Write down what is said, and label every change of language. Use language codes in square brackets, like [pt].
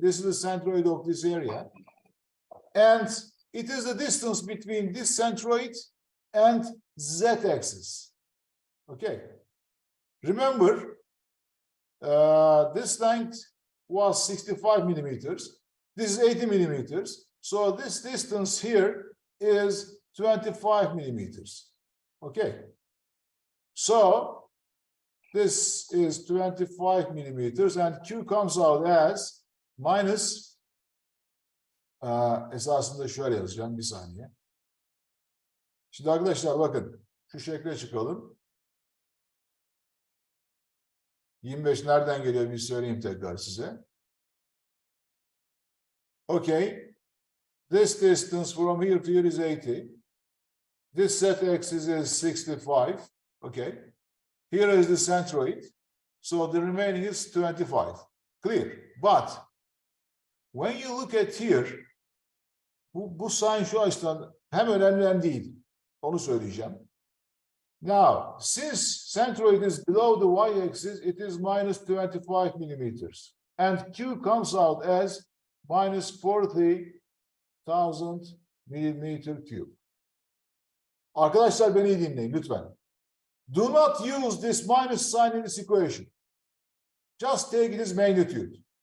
[en] This is the centroid of this area. And it is the distance between this centroid and z-axis. Okay. Remember, this length was 65 millimeters. This is 80 millimeters. So this distance here is 25 millimeters. Okay. So this is 25 millimeters and Q comes out as minus [tr] esasında şöyle yazacağım bir saniye. Şimdi arkadaşlar bakın şu şekle çıkalım. 25 nereden geliyor bir söyleyeyim tekrar size. [en] Okay. This distance from here to here is 80. This z-axis is 65. Okay. Here is the centroid. So the remaining is 25. Clear. But when you look at here, [tr] bu sign şu açıdan hem önemli hem değil. Onu söyleyeceğim. [en] Now, since centroid is below the y-axis, it is minus 25 millimeters. And Q comes out as minus 40,000 millimeter cube. [tr] Arkadaşlar beni iyi dinleyin lütfen. [en] Do not use this minus sign in this equation. Just take its magnitude.